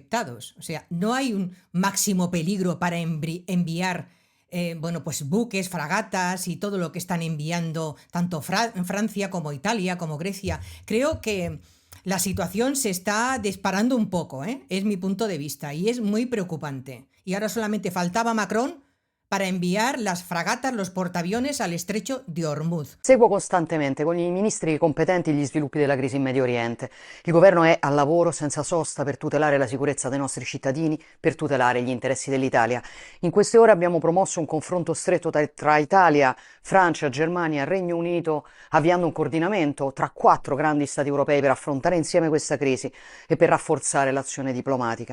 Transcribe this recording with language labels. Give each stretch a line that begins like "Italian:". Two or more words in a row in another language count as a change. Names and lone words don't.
Spanish: O sea, no hay un máximo peligro para enviar buques, fragatas y todo lo que están enviando tanto Francia como Italia como Grecia. Creo que la situación se está disparando un poco, es mi punto de vista, y es muy preocupante. Y ahora solamente faltaba Macron para enviar las fragatas, los portaaviones al estrecho di Hormuz.
Italian: Seguo costantemente con i ministri competenti gli sviluppi della crisi in Medio Oriente. Il governo è al lavoro senza sosta per tutelare la sicurezza dei nostri cittadini, per tutelare gli interessi dell'Italia. In queste ore abbiamo promosso un confronto stretto tra Italia, Francia, Germania e Regno Unito, avviando un coordinamento tra 4 grandi stati europei per affrontare insieme questa crisi e per rafforzare l'azione diplomatica.